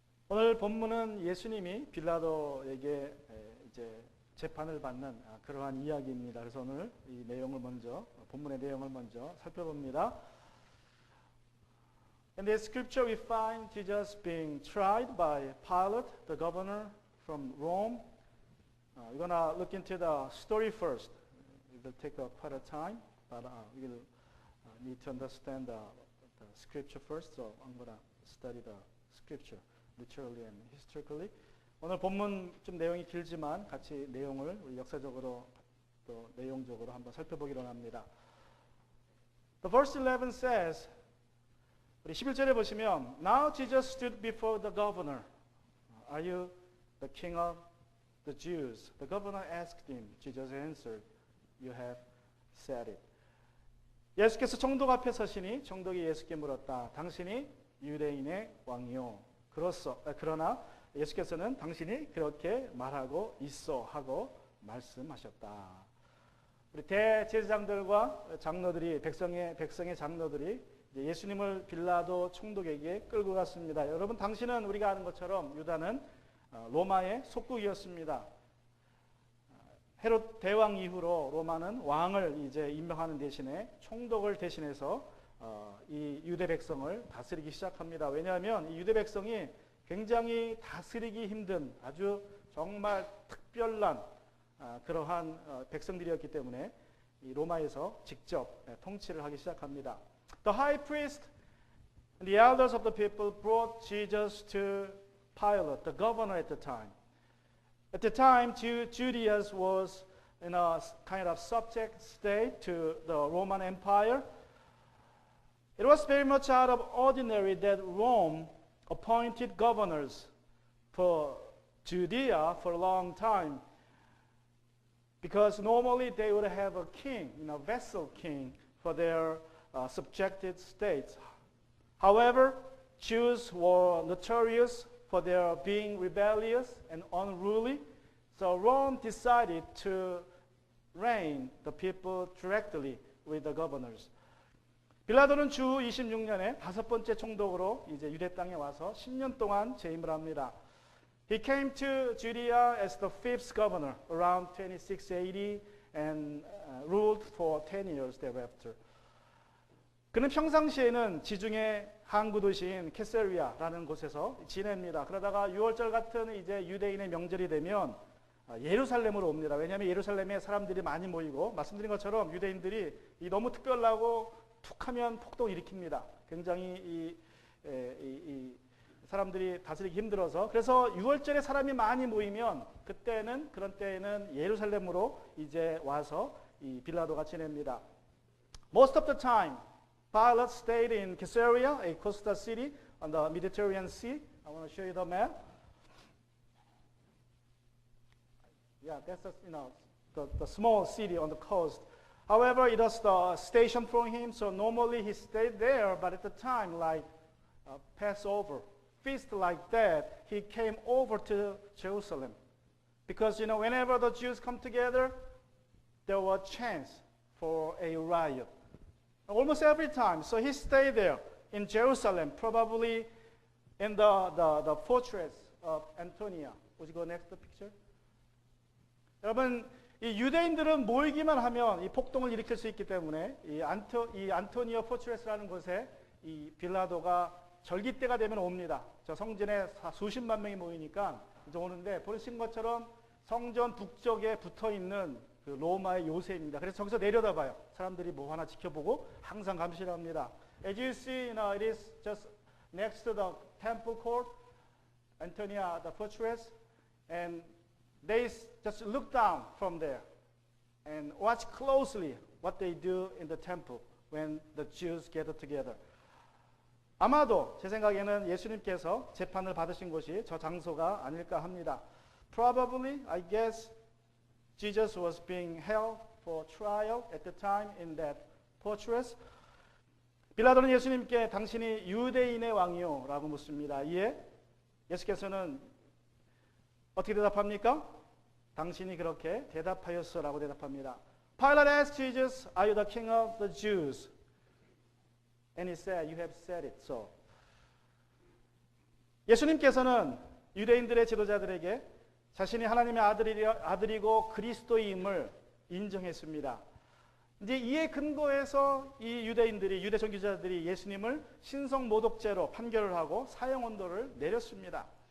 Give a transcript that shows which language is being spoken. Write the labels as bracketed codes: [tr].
[ko] 오늘 본문은 예수님이 빌라도에게 이제 재판을 받는 그러한 이야기입니다. 그래서 오늘 이 내용을 먼저 본문의 내용을 먼저 살펴봅니다. [en] In this scripture we find Jesus being tried by Pilate, the governor from Rome. We're gonna look into the story first. It will take quite a time, but we will need to understand the scripture first. So I'm gonna study the scripture literally and historically. [ko] 오늘 본문 좀 내용이 길지만 같이 내용을 우리 역사적으로 또 내용적으로 한번 살펴보기로 합니다. [en] The verse 11 says, [ko] 우리 11절에 보시면 [en] Now Jesus stood before the governor. Are you the king of the Jews? The governor asked him. Jesus answered, You have said it. [ko] 예수께서 총독 앞에 서시니 총독이 예수께 물었다. 당신이 유대인의 왕이요. 그러나 예수께서는 당신이 그렇게 말하고 있어 하고 말씀하셨다. 우리 대제사장들과 장로들이 백성의 장로들이 예수님을 빌라도 총독에게 끌고 갔습니다. 여러분, 당신은 우리가 아는 것처럼 유다는 로마의 속국이었습니다. 헤롯 대왕 이후로 로마는 왕을 이제 임명하는 대신에 총독을 대신해서 이 유대 백성을 다스리기 시작합니다. 왜냐하면 이 유대 백성이 굉장히 다스리기 힘든 아주 정말 특별한 그러한 백성들이었기 때문에 이 로마에서 직접 통치를 하기 시작합니다. [en] The high priest and the elders of the people brought Jesus to Pilate, the governor at the time. At the time, Judea was in a kind of subject state to the Roman Empire. It was very much out of ordinary that Rome appointed governors for Judea for a long time, because normally they would have a king, vassal king for their subjected states. However, Jews were notorious for their being rebellious and unruly, so Rome decided to reign the people directly with the governors. [ko] 빌라도는 주 26년에 다섯 번째 총독으로 이제 유대 땅에 와서 10년 동안 재임을 합니다. [en] He came to Judea as the fifth governor around 2680 and ruled for 10 years thereafter. [ko] 그는 평상시에는 지중해 항구 도시인 케사리아라는 곳에서 지냅니다. 그러다가 6월절 같은 이제 유대인의 명절이 되면 예루살렘으로 옵니다. 왜냐하면 예루살렘에 사람들이 많이 모이고 말씀드린 것처럼 유대인들이 이 너무 특별하고 툭하면 폭동을 일으킵니다. 굉장히 이 사람들이 다스리기 힘들어서 그래서 6월절에 사람이 많이 모이면 그런 때에는 예루살렘으로 이제 와서 이 빌라도가 지냅니다. [en] Most of the time, Pilate stayed in Caesarea, a coastal city on the Mediterranean Sea. I want to show you the map. Yeah, that's the small city on the coast. However, it was the station for him, so normally he stayed there, but at the time, like Passover, feast like that, he came over to Jerusalem. Because, whenever the Jews come together, there was a chance for a riot. Almost every time. So he stayed there in Jerusalem, probably in the fortress of Antonia. Would you go next to the picture? [ko] 여러분, 이 유대인들은 모이기만 하면 이 폭동을 일으킬 수 있기 때문에 이 안토니오 포트레스라는 곳에 이 빌라도가 절기 때가 되면 옵니다. 저 성전에 수십만 명이 모이니까 이제 오는데 보신 것처럼 성전 북쪽에 붙어 있는 그 로마의 요새입니다. 그래서 저기서 내려다봐요. 사람들이 뭐 하나 지켜보고 항상 감시를 합니다. [en] As you see, it is just next to the temple court, Antonia, the fortress, and they just look down from there and watch closely what they do in the temple when the Jews gather together. [ko] 아마도 제 생각에는 예수님께서 재판을 받으신 곳이 저 장소가 아닐까 합니다. [en] Probably, I guess, Jesus was being held for trial at the time in that fortress. [ko] 빌라도는 예수님께 당신이 유대인의 왕이요? 라고 묻습니다. 이에 예수께서는 어떻게 대답합니까? 당신이 그렇게 대답하였어 라고 대답합니다. [en] Pilate asked Jesus, Are you the king of the Jews? And he said, You have said it so. [ko] 예수님께서는 유대인들의 지도자들에게 자신이 하나님의 아들이고 그리스도임을 인정했습니다. 이제 이에 근거해서 이 유대 종교자들이 예수님을 신성모독죄로 판결을 하고 사형언도를 내렸습니다.